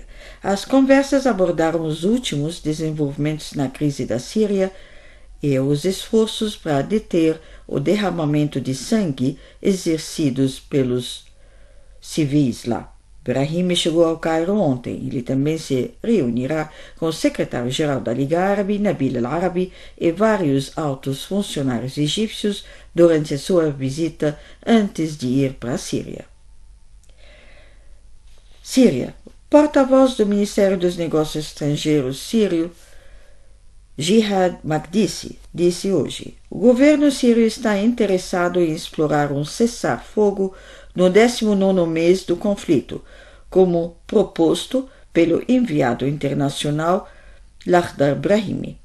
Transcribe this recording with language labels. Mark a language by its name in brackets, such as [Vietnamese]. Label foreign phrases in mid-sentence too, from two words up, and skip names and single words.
[Portuguese] As conversas abordaram os últimos desenvolvimentos na crise da Síria e os esforços para deter o derramamento de sangue exercidos pelos civis lá. Brahimi chegou ao Cairo ontem. Ele também se reunirá com o secretário-geral da Liga Árabe, Nabil al-Arabi, e vários altos funcionários egípcios durante a sua visita antes de ir para a Síria. Síria. Porta-voz do Ministério dos Negócios Estrangeiros sírio, Jihad Makdisi, disse hoje: o governo sírio está interessado em explorar um cessar-fogo no 19º mês do conflito, como proposto pelo enviado internacional Lakhdar Brahimi.